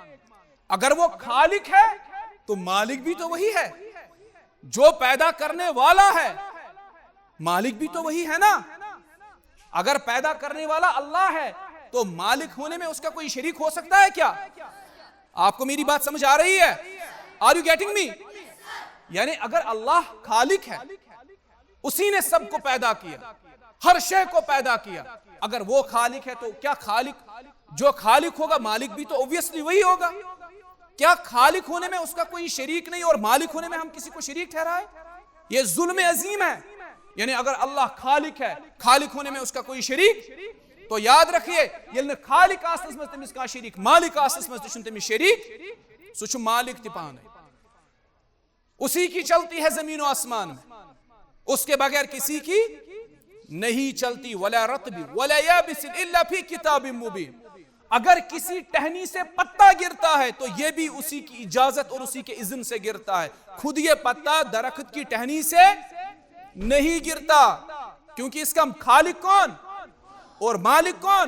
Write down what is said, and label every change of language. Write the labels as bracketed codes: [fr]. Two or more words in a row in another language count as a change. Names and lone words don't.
[ur] اگر وہ خالق ہے تو مالک بھی تو وہی ہے. جو پیدا کرنے والا ہے مالک بھی تو وہی ہے نا. اگر پیدا کرنے والا اللہ ہے تو مالک ہونے میں اس کا کوئی شریک ہو سکتا ہے کیا؟ آپ کو میری بات سمجھ آ رہی ہے؟ [en] Are you getting me? [ur] یعنی اگر اللہ خالق ہے، اسی نے سب کو پیدا کیا، ہر شے کو پیدا کیا، اگر وہ خالق ہے تو کیا جو خالق ہوگا مالک بھی تو obviously وہی ہوگا. کیا خالق ہونے میں اس کا کوئی شریک نہیں اور مالک ہونے میں ہم کسی کو شریک ٹھہرائے؟ یہ ظلم عظیم ہے. یعنی اگر اللہ خالق ہے، خالق ہونے میں اس کا کوئی شریک، تو یاد رکھیے [ks] یلن خالق آسنس مز تمس کا شریک، مالک آسنس مز تشن تمس شریک، سوچ مالک تی پانے. [ur] اسی کی چلتی ہے زمین و آسمان میں، اس کے بغیر کسی کی نہیں چلتی. [ar] ولا رطب ولا یابس الا فی کتاب مبین. [ur] اگر کسی ٹہنی سے پتا گرتا ہے تو یہ بھی اسی کی اجازت اور اسی کے اذن سے گرتا ہے. خود یہ پتا درخت کی ٹہنی سے نہیں گرتا، کیونکہ اس کا خالق کون اور مالک کون؟